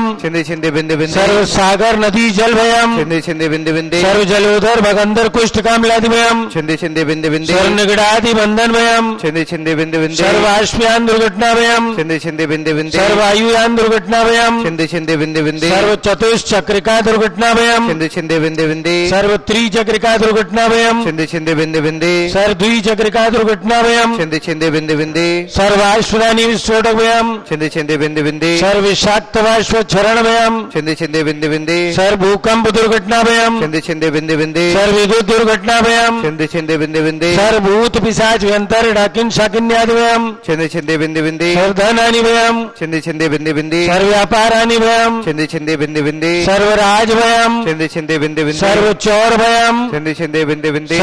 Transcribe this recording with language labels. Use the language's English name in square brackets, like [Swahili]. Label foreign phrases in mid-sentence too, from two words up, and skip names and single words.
[Sanskrit] छिंदे छिंदे बिंदे बिंदे, सर्वसागर नदी जलभयम छिंदे छिंदे बिंदे बिंदे, सर्वजलोधर भगंदर कुष्ठ कामलादिभयम छिंदे छिंदे बिंदे बिंदे, सर्वनिगड़ादि बंधन भयम छिंदे छिंदे बिंदे बिंदे, सर्वाश्वयान दुर्घटना भयम छिंदे छिंदे बिंदे बिंदे, सर्वायुयान दुर्घटना भयम छिंदे छिंदे बिंदे बिंदे, सर्व चतुष्चक्रिका दुर्घटना भयम छिंदे छिंदे बिंदे बिंदे, सर्व त्रिचक्रिका दुर्घटना भयम छिंदे छिंदे बिंदे बिंदे, सर्व द्विचक्रिका दुर्घटना भयम छिंदे छिंदे बिंदे बिंदे, सर्वाश्वरानी विस्फोटक भयम छिंदे छिंदे बिंदे बिंदे, सर्व विषाक्तवाश्व क्षरण भयम छिंदे छिंदे बिंदे बिंदे, सर्व भूकंप दुर्घटना भयम छिंदे छिंदे बिंदे बिंदे, सर्व विद्युत दुर्घटना भयम छिंदे छिंदे बिंदे बिंदे सर्वभूत पिशाच व्यंतर डाकिन शाकिन्यादिभयम् छिंदे छिंदे बिंदे बिंदे सर्वधनानिभयम् छिंदे छिंदे बिंदे बिंदे सर्वव्यापारानिभयम् छिंदे छिंदे बिंदे बिंदे सर्वराजभयम् छिंदे छिंदे बिंदे बिंदे सर्वचौरभयम् छिंदे छिंदे बिंदे बिंदे